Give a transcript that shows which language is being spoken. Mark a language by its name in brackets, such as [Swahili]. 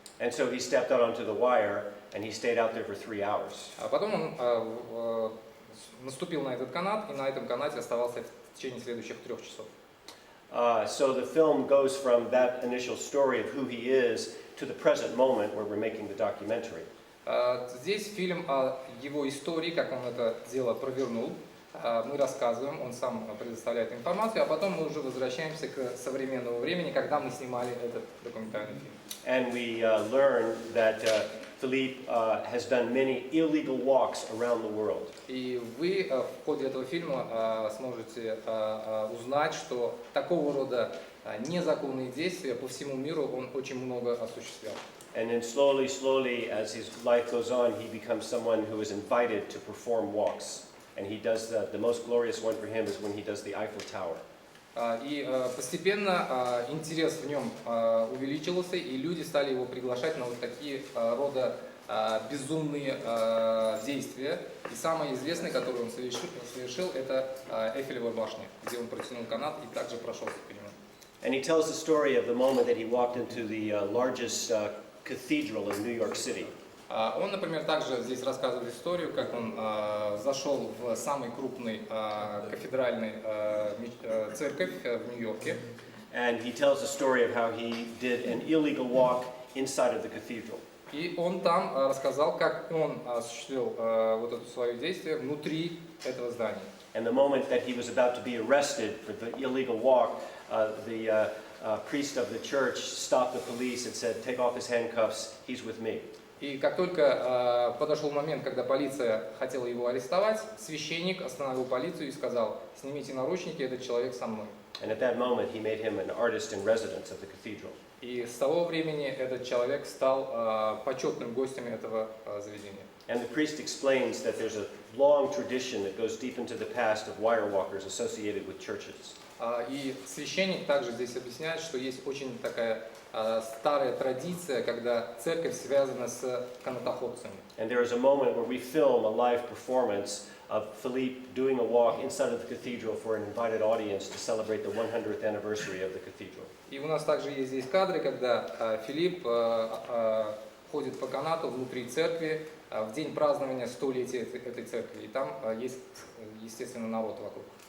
[English] And so he stepped out onto the wire and he stayed out there for 3 hours. [Russian] А потом он наступил на этот канат и на этом канате оставался в течение следующих 3 часов. [English] So the film goes from that initial story of who he is to the present moment where we're making the documentary. [Russian] Здесь фильм о его истории, как он это дело провернул. Мы рассказываем, он сам предоставляет информацию, а потом мы уже возвращаемся к современному времени, когда мы снимали этот документальный фильм. [English] And we learn that Phillippe has done many illegal walks around the world. [Russian] И вы в ходе этого фильма сможете узнать, что такого рода незаконные действия по всему миру он очень много осуществлял. [English] And then slowly, as his life goes on, he becomes someone who is invited to perform walks. And he does the most glorious one for him is when he does the Eiffel Tower. [Russian] И постепенно интерес в нем увеличился, и люди стали его приглашать на вот такие рода безумные действия. И самое известное, которое он совершил, это Эйфелева башня, где он протянул канат и также прошелся по нему. [English] And he tells the story of the moment that he walked into the largest cathedral in New York City. [Russian] Он, например, также здесь рассказывает историю, как он зашел в самый крупный кафедральный церковь в Нью-Йорке. [English] And he tells the story of how he did an illegal walk inside of the cathedral. [Russian] И он там рассказал, как он осуществил вот это свое действие внутри этого здания. [English] And the moment that he was about to be arrested for the illegal walk, the priest of the church stopped the police and said, "Take off his handcuffs. He's with me." [Russian] И как только подошел момент, когда полиция хотела его арестовать, священник остановил полицию и сказал: «Снимите наручники, этот человек со мной». [English] And at that moment, he made him an artist in residence of the cathedral. [Russian] И с того времени этот человек стал почетным гостем этого заведения. [English] And the priest explains that there's a long tradition that goes deep into the past of wirewalkers associated with churches. [Russian] И священник также здесь объясняет, что есть очень такая старая традиция, когда церковь связана с канатоходцами. [English] And there is a moment where we film a live performance of Phillippe doing a walk inside of the cathedral for an invited audience to celebrate the 100th anniversary of the cathedral. [Russian] И у нас также есть здесь кадры, когда Филипп ходит по канату внутри церкви в день празднования столетия этой церкви. И там есть, естественно, народ вокруг.